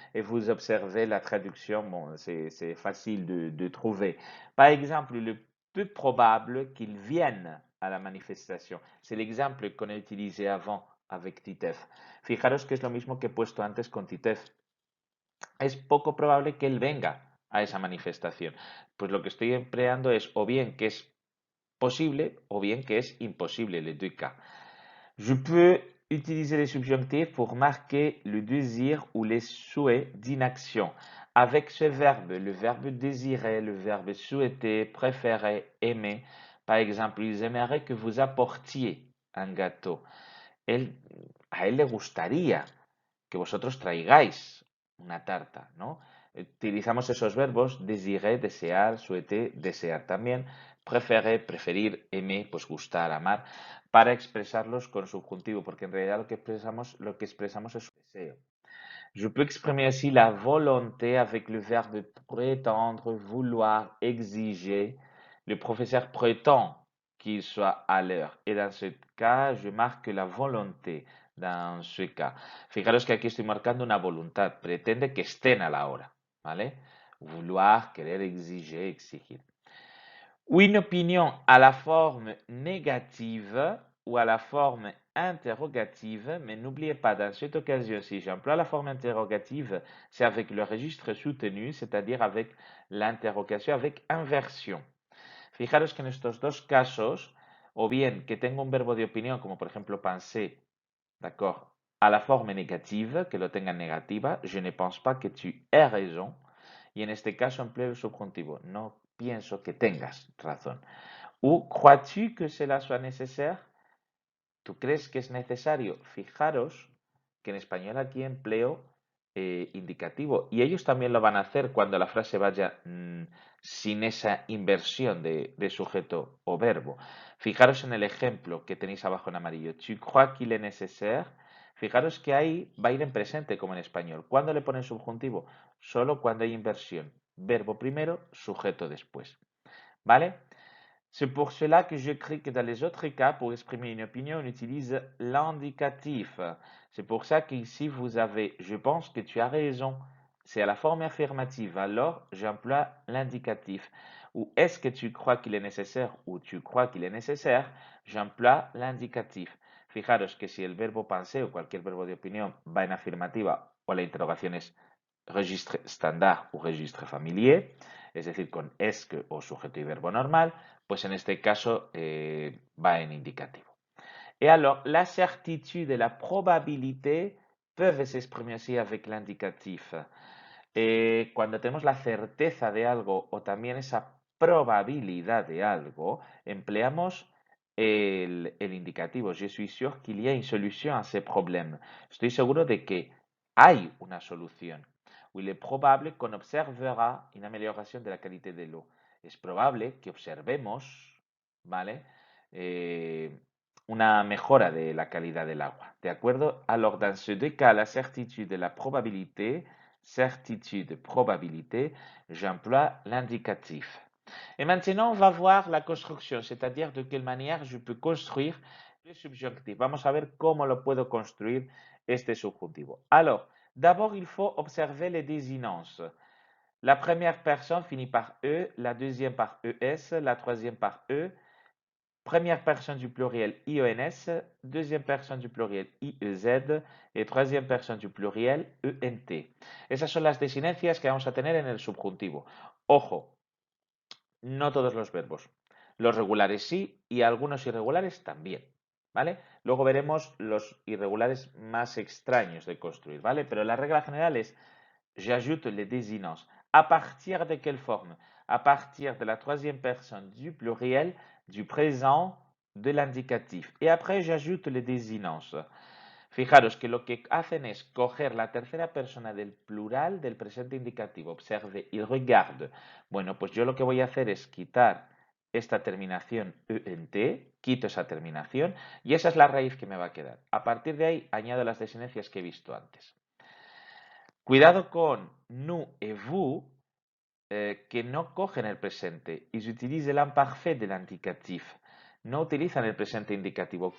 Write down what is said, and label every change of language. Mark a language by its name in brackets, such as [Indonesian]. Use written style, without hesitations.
[French] Et vous observez la traduction, bon, c'est facile de trouver. Par exemple, il est peu probable qu'il vienne à la manifestation. C'est l'exemple qu'on a utilisé avant avec Titeuf. [Spanish] Fijaros que es lo mismo que he puesto antes con Titeuf. Es poco probable que él venga a esa manifestación. Pues lo que estoy empleando es o bien que es posible o bien que es imposible, [French] les deux cas. Je peux utiliser les subjonctifs pour marquer le désir ou les souhaits d'une action. Avec ce verbe, le verbe désirer, le verbe souhaiter, préférer, aimer. Par exemple, ils aimeraient que vous apportiez un gâteau. [Spanish] A él le gustaría que vosotros traigáis una tarta, ¿no? Utilizamos esos verbos: désirer, desear, souhaiter, desear también, préférer, preferir, aimer, pues gustar, amar, para expresarlos con subjuntivo, porque en realidad lo que expresamos es un deseo. [French] Je peux exprimer aussi la volonté avec le verbe prétendre, vouloir, exiger. Le professeur prétend qu'il soit à l'heure. Et dans ce cas, je marque la volonté dans ce cas. [Spanish] Fijaros que aquí estoy marcando una voluntad. Pretende que estén a la hora. ¿Vale? Vouloir, querer, exiger, exigir. [French] Une opinion à la forme négative ou à la forme interrogative, mais n'oubliez pas, dans cette occasion, si j'emploie la forme interrogative, c'est avec le registre soutenu, c'est-à-dire avec l'interrogation, avec inversión. [Spanish] Fijaros que en estos dos casos, o bien que tengo un verbo de opinión, como por ejemplo pensé, d'accord, [French] a la forme négative, [Spanish] que lo tenga en negativa, [French] je ne pense pas que tu aies raison, [Spanish] y en este caso empleo el subjuntivo, no pienso que tengas razón. [French] Ou crois-tu que cela soit nécessaire? [Spanish] ¿Tú crees que es necesario? Fijaros que en español aquí empleo indicativo y ellos también lo van a hacer cuando la frase vaya sin esa inversión de sujeto o verbo. Fijaros en el ejemplo que tenéis abajo en amarillo. [French] Tu crois qu'il est nécessaire? [Spanish] Fijaros que ahí va a ir en presente como en español. ¿Cuándo le ponen subjuntivo? Solo cuando hay inversión. Verbo primero, sujeto después. ¿Vale? [French] C'est pour cela que j'écris que dans les autres cas, pour exprimer une opinion, on utilise l'indicatif. C'est pour ça qu'ici, vous avez je pense que tu as raison. C'est à la forme affirmative. Alors, j'emploie l'indicatif. Ou est-ce que tu crois qu'il est nécessaire ou tu crois qu'il est nécessaire, j'emploie l'indicatif. [Spanish] Fijaros que si el verbo penser o cualquier verbo de opinión va en afirmativa o la interrogación es registre estándar o registre familier, es decir, con es que o sujeto y verbo normal, pues en este caso va en indicativo. [French] Et alors, la certitude et la probabilité peuvent s'exprimer aussi avec l'indicatif. [Spanish] Cuando tenemos la certeza de algo o también esa probabilidad de algo, empleamos el indicativo. [French] Je suis sûr qu'il y a une solution à ce problème. [Spanish] Estoy seguro de que hay una solución. [French] O il est probable qu'on observera une amélioration de la qualité de l'eau. [Spanish] Es probable que observemos, ¿vale? Una mejora de la calidad del agua. ¿De acuerdo? [French] Alors, dans ces deux cas, la certitude et la probabilité, certitude, probabilité, j'emploie l'indicatif. Et maintenant, on va voir la construction, c'est-à-dire de quelle manière je peux construire le subjonctif. [Spanish] Vamos a ver cómo lo puedo construir este subjuntivo. [French] Alors, d'abord, il faut observer les désinences. La première personne finit par E, la deuxième par ES, la troisième par E. Première personne du pluriel IENS, deuxième personne du pluriel IEZ y troisième personne du pluriel ENT. [Spanish] Esas son las desinencias que vamos a tener en el subjuntivo. Ojo, no todos los verbos. Los regulares sí y algunos irregulares también. ¿Vale? Luego veremos los irregulares más extraños de construir, ¿vale? Pero la regla general es [French] j'ajoute les désinences. À partir de quelle forme? À partir de la troisième personne du pluriel, du présent, de l'indicatif. Et après, j'ajoute les désinences. [Spanish] Fijaros que lo que hacen es coger la tercera persona del plural del presente indicativo. [French] Observe, il regarde. [Spanish] Bueno, pues yo lo que voy a hacer es quitar esta terminación ENT, quito esa terminación y esa es la raíz que me va a quedar. A partir de ahí añado las desinencias que he visto antes. Cuidado con nous et vous, que no cogen el presente. [French] Ils utilisent l'imparfait de l'indicatif. [Spanish] No utilizan el presente indicativo.